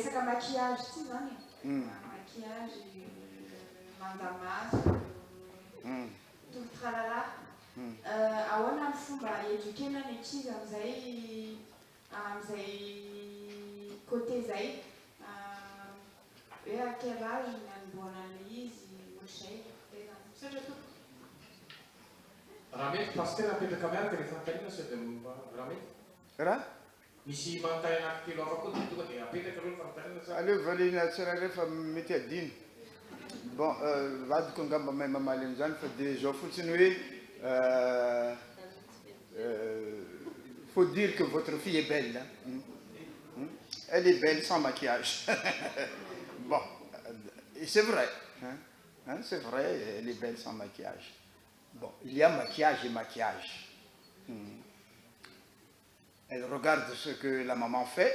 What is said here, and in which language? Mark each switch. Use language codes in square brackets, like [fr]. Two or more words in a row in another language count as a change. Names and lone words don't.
[fr] maquillage, tu sais, maquillage, mandamas, tout le tralala. [mg] Ahoana ny fomba éduquena ny ankizy amin'izay côté zay. Hoe [fr] à quel âge [mg] ny anomboana izy ohatr'izay. Misaotra tompoko. Raha mety paster apetraka miaraka rehefa antaina sao dia raha mety. Raha? Misy manontany anankitelo hafa koa tonga dia apetraka aloha fantarina sa. Aleo variana tsirairay fa mety adino. Bon, vadiko angamba mahay mamaly an'izany fa dia zao fotsiny hoe [fr] faut dire que votre fille est belle. Hein? Elle est belle sans maquillage. Bon, et c'est vrai. Hein, c'est vrai, elle est belle sans maquillage. Bon, il y a maquillage et maquillage. Elle regarde ce que la maman fait.